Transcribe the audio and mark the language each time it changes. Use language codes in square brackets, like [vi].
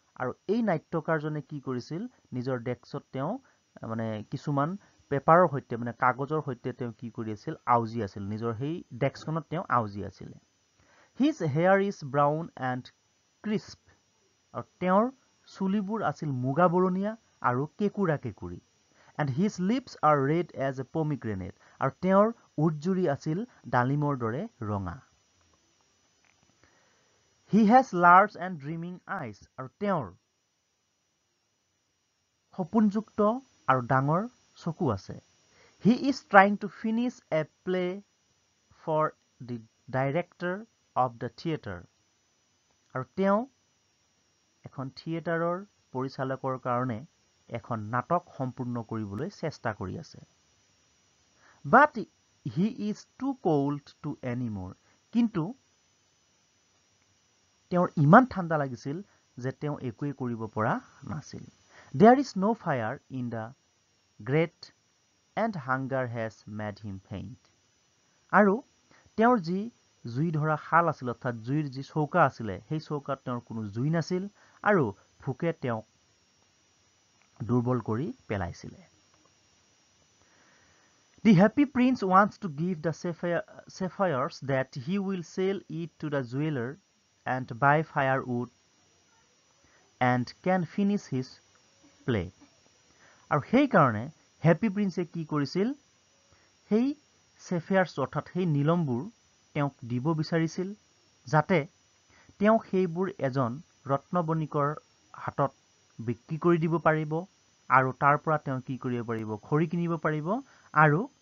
[as] আৰু এই নাট্যকাৰজনে কি কৰিছিল নিজৰ ডেস্কত তেওঁ মানে কিছুমান পেপাৰৰ সৈতে মানে কাগজৰ সৈতে তেওঁ কি কৰি আছিল আউজি আছিল নিজৰ সেই ডেস্কখনত তেওঁ আউজি আছিল. [en] His hair is brown and crisp. [as] আৰু তেওঁৰ চুলিবোৰ আছিল মুগা বৰণীয়া আৰু কেকুৰা কেকুৰি. [en] And his lips are red as a pomegranate. [as] আৰু তেওঁৰ উজ্জুৰি আছিল ডালিমৰ দৰে ৰঙা. [en] He has large and dreaming eyes. [as] আৰু তেওঁৰ সপোনযুক্ত আৰু ডাঙৰ চকু আছে. [en] He is trying to finish a play for the director of the theater. [as] আৰু তেওঁ এখন থিয়েটাৰৰ পৰিচালকৰ কাৰণে এখন নাটক সম্পূৰ্ণ কৰিবলৈ চেষ্টা কৰি আছে. [en] But he is too cold to anymore. [as] কিন্তু তেওঁৰ ইমান ঠাণ্ডা লাগিছিল যে তেওঁ একোৱেই কৰিব পৰা নাছিল. [en] There is no fire in the grate and hunger has made him faint. [as] আৰু তেওঁৰ যি জুই ধৰা শাল আছিল অৰ্থাৎ জুইৰ যি চৌকা আছিলে সেই চৌকাত তেওঁৰ কোনো জুই নাছিল আৰু ভোকে তেওঁক দুৰ্বল কৰি পেলাইছিলে. [en] The happy prince wants to give the sapphires that he will sell it to the jeweler and buy firewood and can finish his play. [as] আৰু সেই কাৰণে হেপী প্ৰিন্সে কি কৰিছিল সেই sapphires অৰ্থাৎ সেই নীলমবোৰ তেওঁক দিব বিচাৰিছিল যাতে তেওঁ সেইবোৰ এজন ৰত্নবণিকৰ হাতত বিক্ৰী কৰি দিব পাৰিব আৰু তাৰ পৰা তেওঁ কি কৰিব পাৰিব খৰি কিনিব পাৰিব আৰু